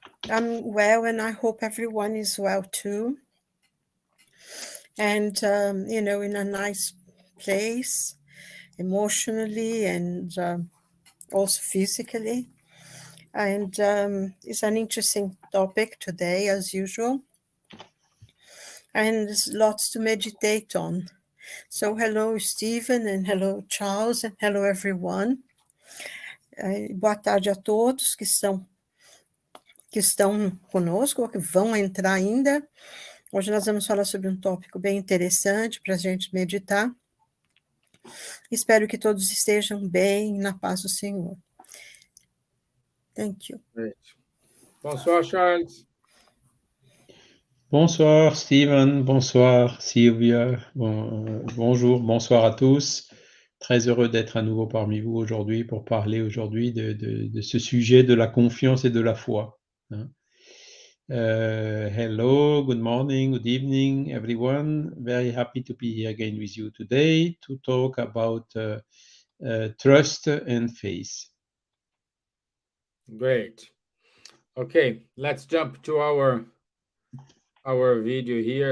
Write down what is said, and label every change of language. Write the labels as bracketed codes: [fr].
[en] I'm well, and I hope everyone is well too. And, in a nice place emotionally and also physically. And it's an interesting topic today, as usual. And there's lots to meditate on. So, hello, Steven, and hello, Charles, and hello, everyone. [pt] Boa tarde a todos que estão conosco ou que vão entrar ainda. Hoje nós vamos falar sobre um tópico bem interessante para a gente meditar. Espero que todos estejam bem, na paz do Senhor. [en] Thank you. Great. [fr] Bonsoir, [en] Charles. [fr] Bonsoir Stevan, bonsoir Silvia, bonjour, bonsoir à tous. Très heureux d'être à nouveau parmi vous aujourd'hui pour parler aujourd'hui de ce sujet de la confiance et de la foi. [en] Hello, good morning, good evening, everyone. Very happy to be here again with you today to talk about trust and faith. Great. Okay, let's jump to our video here.